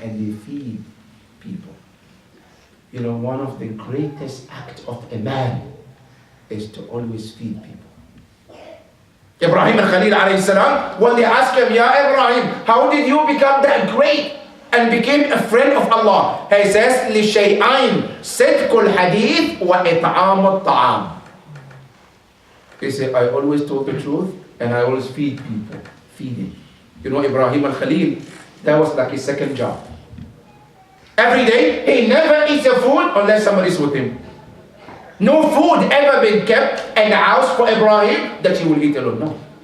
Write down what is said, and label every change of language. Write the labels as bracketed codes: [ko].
[en] And they feed people. You know, one of the greatest acts of a man is to always feed people. Ibrahim al-Khalil alayhi salam, when they asked him, Ya Ibrahim, how did you become that great and became a friend of Allah? He says, [ar] لِشَيْئَيْن صِدْقُ الْحَدِيثِ وَإِطْعَامُ الطَّعَامِ. [en] He said, I always told the truth and I always feed people. Feeding. You know, Ibrahim al-Khalil, that was like his second job. Every day, he never eats a food unless somebody's with him. No food ever been kept in the house for Ibrahim that he will eat alone. No.